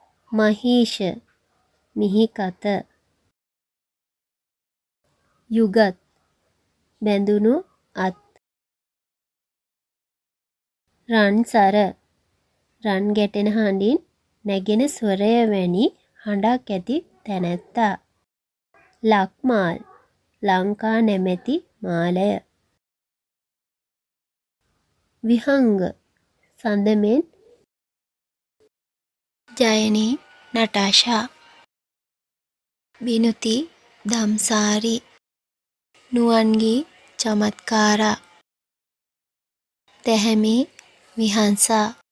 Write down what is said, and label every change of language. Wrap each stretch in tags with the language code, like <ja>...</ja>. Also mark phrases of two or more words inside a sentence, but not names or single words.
<si>මහීෂ මිහිකත යුගත් බැඳුණු අත් රන්සර රන් ගැටෙන හඬින් නැගෙන ස්වරය වැනි හඬක් ඇති තැනැත්තා ලක්මාල් ලංකා නැමැති මාලය විහංග සඳමෙන් ජයනි නටාෂා විනුති දම්සාරි නුවන්ගි චමත්කාරා තැහැමි විහංසා</si>